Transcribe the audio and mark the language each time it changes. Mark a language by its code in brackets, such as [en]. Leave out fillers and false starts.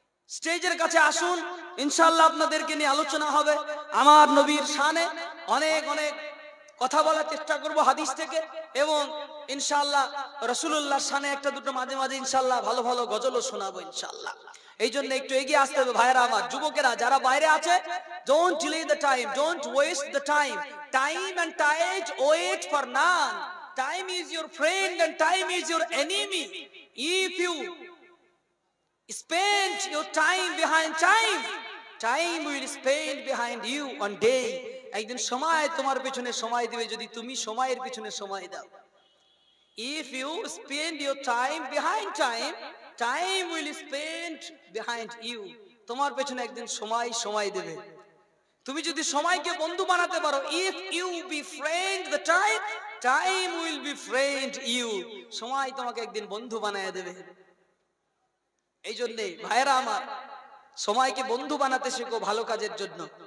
[bn] স্টেজের কাছে আসুন, ইনশাআল্লাহ আপনাদেরকে নিয়ে আলোচনা হবে। আমার নবীর শানে অনেক অনেক কথা বলার চেষ্টা করব হাদিস থেকে, এবং ইনশাআল্লাহ রাসূলুল্লাহর শানে একটা দুটো মাঝে মাঝে ইনশাআল্লাহ ভালো ভালো গজলও শোনাবো ইনশাআল্লাহ। এই জন্য একটু এগিয়ে আসতে হবে ভাইরা আমার। যুবকেরা যারা বাইরে আছে, [en] don't delay the time, don't waste the time. Time and tide wait for none. Time is your friend and time is your enemy. If you spend your time behind time, time will spend behind you one day. [bn] একদিন সময় তোমার পেছনে সময় দিবে যদি তুমি সময়ের পেছনে সময় দাও। [en] If you spend your time behind time, time will spend behind you. [bn] তোমার পেছনে একদিন সময় সময় দেবে। তুমি যদি সময়কে বন্ধু বানাতে পারো, [en] if you befriend the time, time will befriend you. [bn] সময় তোমাকে একদিন বন্ধু বানায় দেবে। এই জন্যে ভাইরা আমার, সময়কে বন্ধু বানাতে শেখো ভালো কাজের জন্য।